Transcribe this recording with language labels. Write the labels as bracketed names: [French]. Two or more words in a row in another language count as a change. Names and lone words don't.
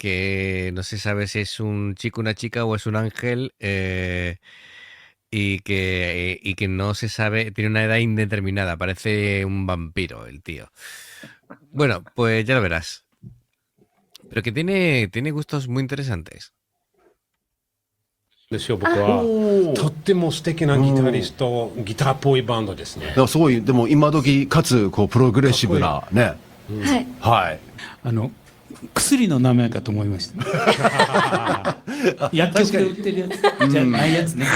[Spanish] Que no se sabe si es un chico, una chica o es un ángel, y que no se sabe, tiene una edad indeterminada, parece un vampiro el tío. Bueno, pues ya lo verás. Pero que tiene gustos muy interesantes. [Japanese] すよ、僕は。とっても素敵なギタリスト、ギターっぽいバンドですね。だからすごいでも今時かつこうプログレッシブなね。はい。はい。薬の名前かと思いました。薬局で売ってるやつじゃないやつね。